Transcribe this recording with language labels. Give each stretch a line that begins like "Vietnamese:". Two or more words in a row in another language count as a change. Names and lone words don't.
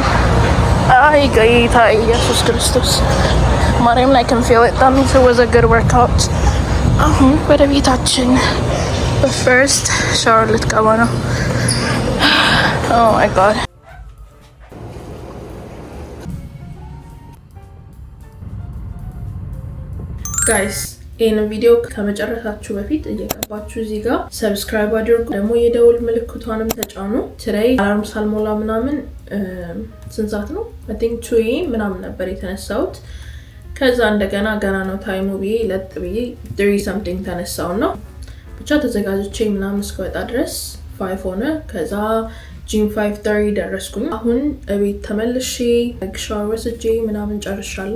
Amharic: አይ ጌታ ኢየሱስ ክርስቶስ ማርያም,
English: I can feel it. That means it was a good workout.
Amharic: አሁን ወደ ቤታችን
English: first shower
Amharic: ልትገባ ነው.
English: Oh my god. Guys,
Amharic: ይሄን ቪዲዮ ከመጨረሳችሁ በፊት እየገባችሁ እዚህ ጋር ሰብስክራይብ አድርጉ. ደግሞ የደውል ምልክቷንም ተጫኑ. today አላርም ሳልሞላ ምናምን ስንት ሰዓት ነው?
English: I think
Amharic: 2 ምናምን ነበር የተነሳሁት. ከዛ እንደገና ገና ነው ታይሙ ብዬ ለጥ ብዬ 3 something ተነሳውና ብቻ ተዘጋጅቼ ምናምን እስከወጣ ድረስ 5 ሆነ. ከዛ ጂም 5:30 ደረስኩኝ. አሁን እቤት ተመልሼ ሻወር ወስጄ ምናምን ጨርሻለሁ.